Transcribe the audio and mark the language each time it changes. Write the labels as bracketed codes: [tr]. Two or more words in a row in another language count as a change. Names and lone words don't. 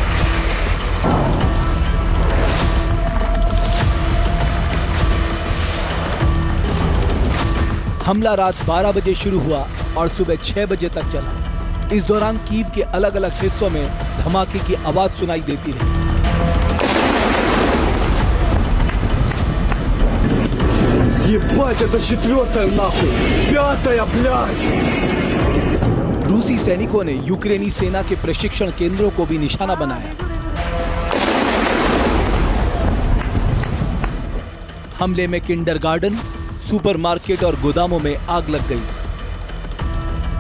[hi] हमला रात 12 बजे शुरू हुआ और सुबह 6 बजे तक चला। इस दौरान कीव के अलग अलग हिस्सों में धमाके की आवाज सुनाई देती रही। [ru] Ебать, это четвертая нахуй! Пятая, блядь! [hi] रूसी सैनिकों ने यूक्रेनी सेना के प्रशिक्षण केंद्रों को भी निशाना बनाया। हमले में किंडरगार्टन, सुपरमार्केट और गोदामों में आग लग गई।